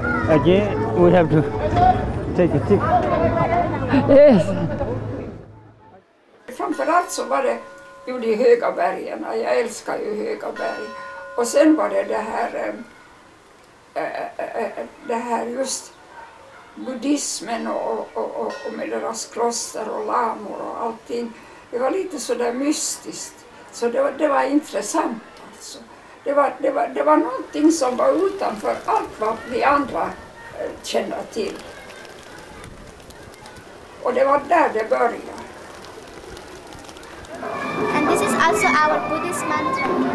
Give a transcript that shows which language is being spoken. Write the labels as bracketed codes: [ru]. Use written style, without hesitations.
[en] Again, we have to take a ticket. Yes. [sv] Framförallt så var det ju de höga bergen. Jag älskar ju höga berg. Och sen var det det här just buddhismen och med deras kloster och lamor och allting. Det var lite sådär mystiskt. Så det var intressant alltså. Det var någonting som var utanför allt vad vi andra känner till. Och det var där det började. [en] And this is also our Buddhist mantra.